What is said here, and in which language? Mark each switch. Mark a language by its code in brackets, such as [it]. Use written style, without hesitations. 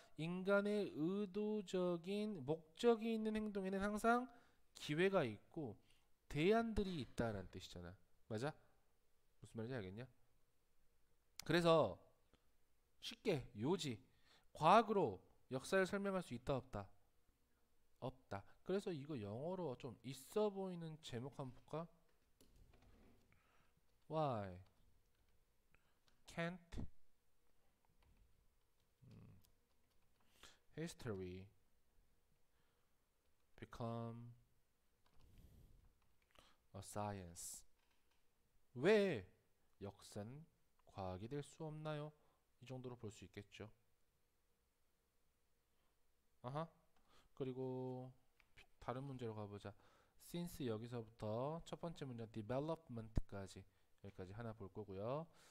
[ko] 인간의 의도적인 목적이 있는 행동에는 항상 기회가 있고 대안들이 있다라는 뜻이잖아. 맞아? 무슨 말인지 알겠냐? 그래서 쉽게 요지 과학으로 역사를 설명할 수 있다 없다? 없다. 그래서 이거 영어로 좀 있어 보이는 제목 한번 볼까? [en] Why can't history become a science? [ko] 왜 역사는 과학이 될 수 없나요? 이 정도로 볼 수 있겠죠. 아하. 그리고 다른 문제로 가보자. since 여기서부터 첫 번째 문제 development까지 여기까지 하나 볼 거고요.